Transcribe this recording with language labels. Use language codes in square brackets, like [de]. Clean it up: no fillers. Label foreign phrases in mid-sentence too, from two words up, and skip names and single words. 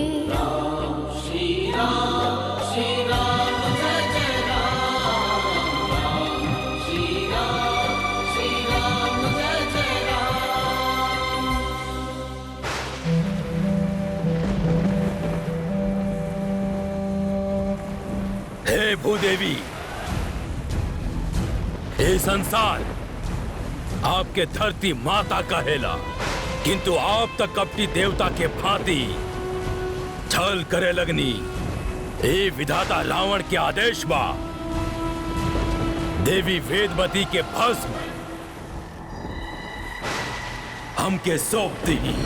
[bho] श्री राम, श्री राम, जय जय राम, श्री राम, जय जय राम। हे भूदेवी, हे संसार आपके धरती माता कहेला, किंतु आप तक कपटी देवता के भांति छल करे लगनी। ए विधाता रावण के आदेश बा, देवी वेदमती के भस्म हमके सौंप दी।